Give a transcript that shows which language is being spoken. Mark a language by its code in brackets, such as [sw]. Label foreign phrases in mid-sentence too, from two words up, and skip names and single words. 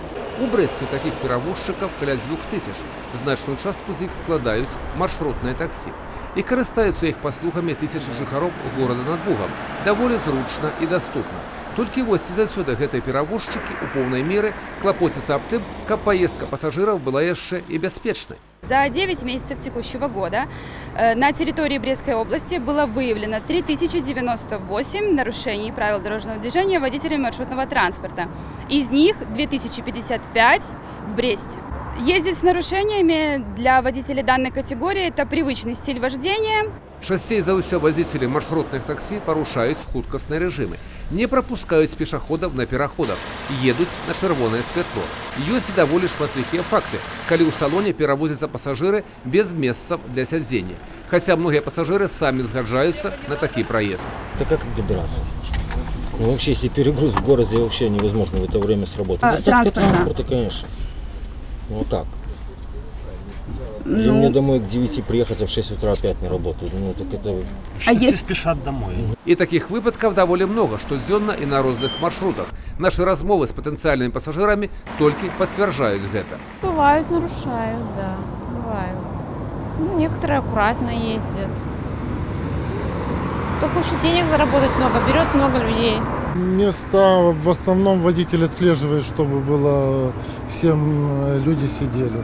[be] У Брэсце такіх перавозчыкаў каля 2000. Значную частку з іх складаюць маршрутныя таксі. І карыстаюцца іх паслугамі тысячы жыхароў горада над Бугам. Даволі зручна і даступна. Толькі вось ці заўсёды гэтыя перавозчыкі ў поўнай меры клапоцяцца аб тым, каб паездка пассажиров была яшчэ і бяспечнай. [ru] За 9 месяцев текущего года на территории Брестской области было выявлено 3098 нарушений правил дорожного движения водителями маршрутного транспорта. Из них 2055 в Бресте. Ездить с нарушениями для водителей данной категории – это привычный стиль вождения. [be] Часцей за ўсё [ru] водители маршрутных такси [be] парушаюць хуткасныя рэжымы, не пропускаюць пешаходов на пераходах, едуць на чырвонае святло. Ёсць і даволі шматлікія факты, калі ў салоне перавозяцца пассажиры без месцаў для сядзення. [ru] Хотя многие пассажиры сами [be] згаджаюцца на такі [ru] проезд. Это как добираться? Ну, вообще, если перегруз в городе, вообще невозможно в это время сработать. Достаточно транспорта, конечно. Ну, а как? Или мне домой к 9 приехать, а в 6 утра опять не работают. Ну, так это... Все спешат домой. [be] І таких выпадков даволі много, штодзённа і на розных маршрутах. [ru] Наши размовы с потенциальными пассажирами только подтверждают это. Бывают, нарушают, да, бывают. Ну, некоторые аккуратно ездят. Кто хочет денег заработать много, берет много людей. Места в основном водитель отслеживает, чтобы было всем люди сидели.